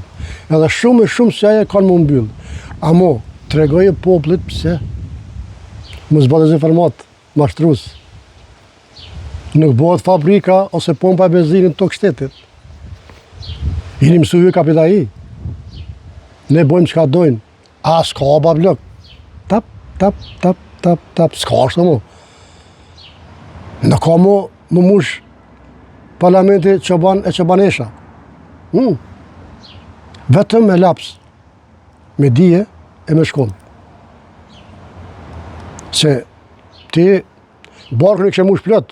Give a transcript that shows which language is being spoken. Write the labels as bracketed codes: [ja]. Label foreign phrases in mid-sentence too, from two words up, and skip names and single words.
[sq] Edhe shumë se aje kanë më mbyll. Amo, tregoje poplit pse mos bëhet dezinformat, mashtrues. Nuk bëhet fabrika ose pompa e benzinit tok shtetit. Jeni mësuar kapitali. Ne bojmë çka dojnë. A s'ka ba blok. Tap, tap, tap, tap, tap. S'ka ashtu mu. Në ka mu më mush parlamenti çoban e çobanesha. Vetëm me laps. Me dije e me shkollë. Se ti barkën e kështë mush plot.